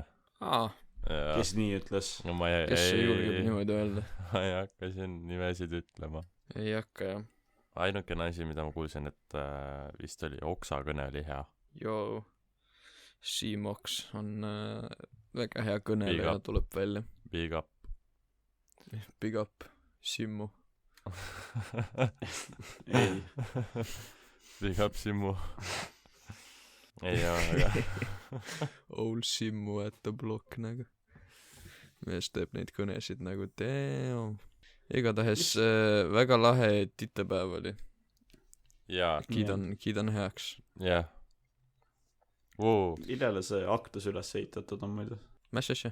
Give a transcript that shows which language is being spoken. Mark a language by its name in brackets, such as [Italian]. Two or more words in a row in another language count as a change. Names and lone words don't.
[Estonian] Kes nii ütles? No kes julgeb niimoodi öelda? Ma ei hakka siin nimesid ütlema. Ei hakka, jah. Ainukene asi, mida ma kuulsin, et vist oli Oksa kõne oli hea. Joo. Siim Oks on väga hea kõneleja, tuleb välja. [English] Big up. Big up, Simmu. [Estonian] ei. [English] Big up Simmu. [Estonian] ei ole väga. [English] Old Simmu at the block [Estonian] nagu. Mees teeb neid kõnesid nagu damn. Igatahes väga lahe titepäev oli. Jaa. Kiidan heaks. Jah. Millele see aktus üles ehitatud on muidu? Mis asja?